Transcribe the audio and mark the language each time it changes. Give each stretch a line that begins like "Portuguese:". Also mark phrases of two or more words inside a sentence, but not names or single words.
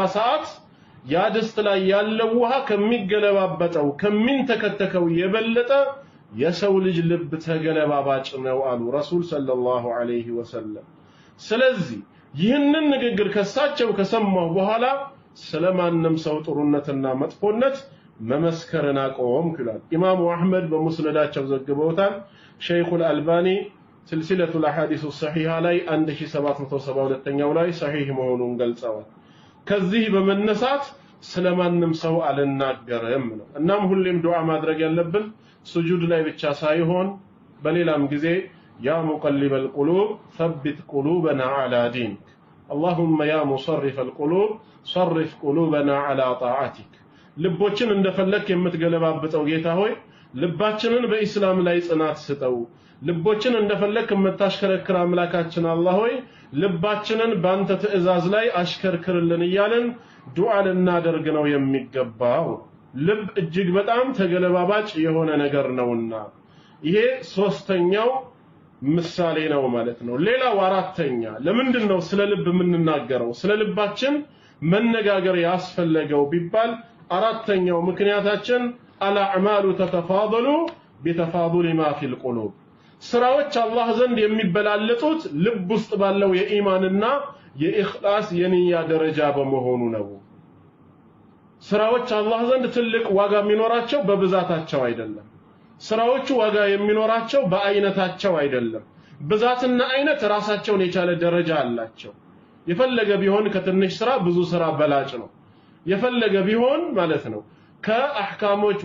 Amharic: ሰዓት ያ ድስት ላይ ያለው ውሃ ከሚገለባበጠው ከሚንተከተከው የበለጠ የሰው ልጅ ልብ ተገለባባጭ ነው አሉ ረሱል
Arabic: صلى الله عليه وسلم።
Amharic: ስለዚህ ይህንን ንግግር ከሳቸው ከሰማው በኋላ ስለማንም ሰው ጥሩነትና መጥፎነት መመስከርን አቆምኩ ይላል። ኢማሙ አህመድ በሙስነዳቸው ዘግበውታል። ሸይኹል አልባኒ ስልሲለቱል አሐዲስ ሰሒሃ ላይ 1772ኛው ላይ ሰሒህ መሆኑን ገልጸዋል። ከዚህ በመነሳት ስለማንም ሰው አልናገርም ነው። እናም ሁሌም ዱዓ ማድረግ ያለብን ስጁድ ላይ ብቻ ሳይሆን በሌላም ጊዜ
Arabic: يا مقلب القلوب ثبت قلوبنا على دينك اللهم يا مصرف القلوب صرف قلوبنا على طاعتك
Amharic: ልቦችን እንደፈለክ የምትገለባብጠው ጌታ ሆይ ልባችንን በእስላም ላይ ጽናት ስጠው። ልቦችን እንደፈለክ የምታሽከረክር አምላካችን አላህ ሆይ ልባችንን ባንተ ትእዛዝ ላይ አሽከርክርልን እያለን ዱዓ ልናደርግ ነው የሚገባው። ልብ እጅግ በጣም ተገለባባጭ የሆነ ነገር ነውና ይሄ ሶስተኛው ምሳሌ ነው ማለት ነው። ሌላው አራተኛ ለምንድነው ስለ ልብ የምንናገረው ስለ ልባችን መነጋገር ያስፈልገው ቢባል አራተኛው ምክንያታችን
Arabic: الأعمال تتفاضل بتفاضل ما في القلوب
Amharic: ስራዎች አላህ ዘንድ የሚበላለጡት ልብ ውስጥ ባለው የኢማንና የኢኽላስ የንያ ደረጃ በመሆኑ ነው። ስራዎች አላህ ዘንድ ትልቅ ዋጋ የሚኖራቸው በብዛታቸው አይደለም። ስራዎቹ ዋጋ የሚኖራቸው በአይነታቸው አይደለም። ብዛትና አይነት ራሳቸውን የቻለ ደረጃ አላቸው። የፈለገ ቢሆን ከትንሽ ስራ ብዙ ስራ በላጭ ነው። የፈለገ ቢሆን ማለት ነው ከአህካሞች